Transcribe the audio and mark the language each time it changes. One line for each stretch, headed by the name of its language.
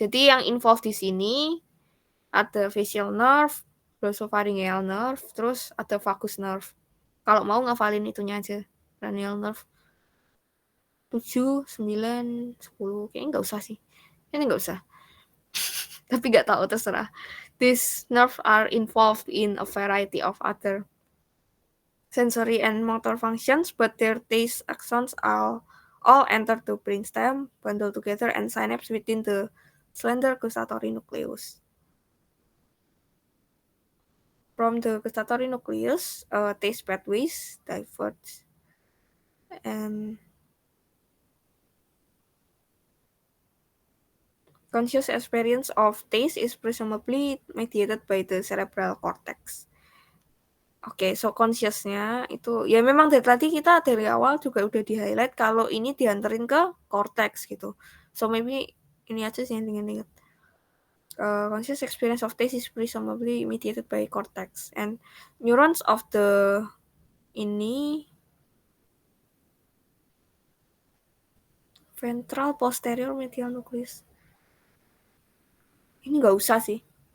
Indonesian: Jadi yang involved di sini ada facial nerve, glossopharyngeal nerve, terus ada vagus nerve. Kalau mau ngafalin itunya aja, cranial nerve 7, 9, 10. Kayaknya nggak usah sih. Ini nggak usah. Tapi nggak tahu, terserah.
English: These nerves are involved in a variety of other sensory and motor functions, but their taste axons all enter the brainstem, bundle together, and synapse within the slender gustatory nucleus. From the gustatory nucleus, taste pathways diverge, and conscious experience of taste is presumably mediated by the cerebral cortex.
Indonesian: Oke, so consciousnya itu ya memang dari tadi kita dari awal juga udah di-highlight kalau ini dianterin ke cortex gitu. So maybe ini aja sih yang ingat.
English: Conscious experience of taste is presumably mediated by cortex, and neurons of the ini ventral posterior medial nucleus.
Indonesian: Ini nggak usah sih.